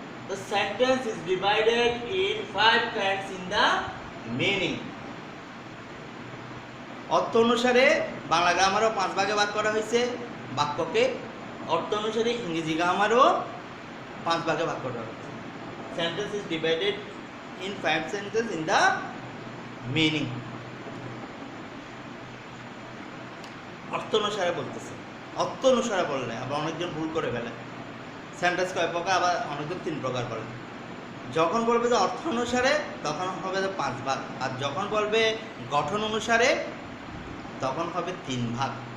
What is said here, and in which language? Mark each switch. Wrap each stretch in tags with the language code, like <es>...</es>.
<en>The sentence is divided in 5 kinds in the meaning.</en> <bn>অর্থ অনুসারে বাংলা গ্রামারও 5 ভাগে ভাগ করা হয়েছে বাক্যকে, অর্থ অনুসারে ইংরেজি গ্রামারও 5 ভাগে ভাগ করা হয়েছে।</bn> <en>Sentence is divided in 5 sentences in the meaning.</en> <bn>অর্থ অনুসারে বলতেছে, অর্থ অনুসারে বললে আবার অনেকজন ভুল করে ফেলে। সেন্টেন্স কয় প্রকার, আবার অনেকজন 3 প্রকার বলে। যখন বলবে যে অর্থ অনুসারে তখন হবে যে 5 ভাগ, আর যখন বলবে গঠন অনুসারে তখন হবে 3 ভাগ।</bn>